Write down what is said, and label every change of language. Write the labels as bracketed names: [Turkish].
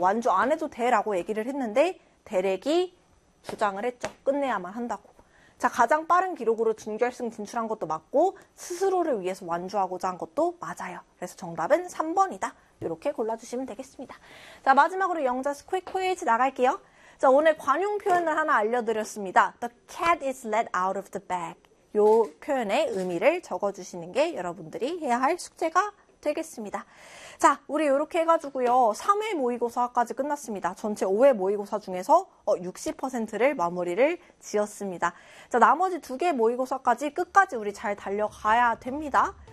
[Korean] 완주 안 해도 돼라고 얘기를 했는데 데렉이 주장을 했죠. 끝내야만 한다고. 자, 가장 빠른 기록으로 준결승 진출한 것도 맞고 스스로를 위해서 완주하고자 한 것도 맞아요. 그래서 정답은 3번이다. 이렇게 골라주시면 되겠습니다. 자, 마지막으로 영자 스퀵 코에이지 나갈게요. 자, 오늘 관용 표현을 하나 알려드렸습니다. [English] The cat is let out of the bag. [Korean] 요 표현의 의미를 적어주시는 게 여러분들이 해야 할 숙제가 되겠습니다. 자, 우리 이렇게 해가지고요. 3회 모의고사까지 끝났습니다. 전체 5회 모의고사 중에서 60%를 마무리를 지었습니다. 자, 나머지 2개 모의고사까지 끝까지 우리 잘 달려가야 됩니다.